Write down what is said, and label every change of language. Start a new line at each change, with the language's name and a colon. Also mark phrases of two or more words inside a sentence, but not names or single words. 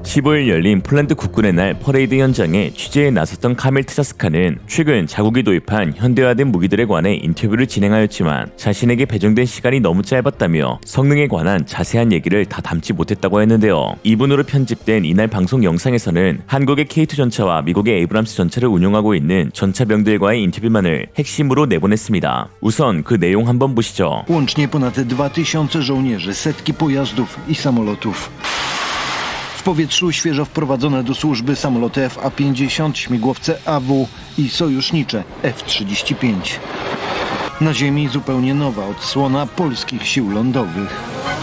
Korean: 15일 열린 폴란드 국군의 날 퍼레이드 현장에 취재에 나섰던 카밀 트자스카는 최근 자국이 도입한 현대화된 무기들에 관해 인터뷰를 진행하였지만 자신에게 배정된 시간이 너무 짧았다며 성능에 관한 자세한 얘기를 다 담지 못했다고 했는데요. 이분으로 편집된 이날 방송 영상에서는 한국의 K2 전차와 미국의 에이브람스 전차를 운용하고 있는 전차병들과의 인터뷰만을 핵심으로 내보냈습니다. 우선 그 내용 한번 보시죠.
Polish: Łącznie ponad 2000 żołnierzy, setki pojazdów i samolotów. W powietrzu świeżo wprowadzone do służby samoloty F-50, śmigłowce AW i sojusznicze F-35. Na ziemi zupełnie nowa odsłona polskich sił lądowych.